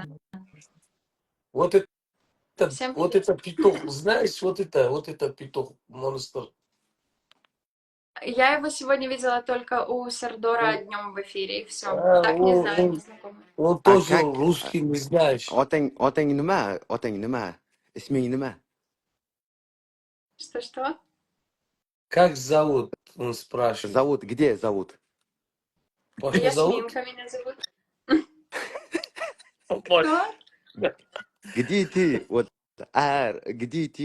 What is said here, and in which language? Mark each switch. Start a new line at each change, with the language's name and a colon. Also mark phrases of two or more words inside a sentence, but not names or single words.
Russian: Вот Всем вот привет. это петух, знаешь, вот это петух, монстр. Я его сегодня видела только у Сардора днем в эфире, и все. А, Так, не знаю, не знакома. Он А тоже как? русский не знаешь.
Uzbek: Otang nima? Otang nima? Isming nima?
Russian: Что-что? Как зовут? Он спрашивает. Зовут, где зовут? Паша зовут? Ясминка меня зовут. Паша. Что? Где ты? Вот, где ты?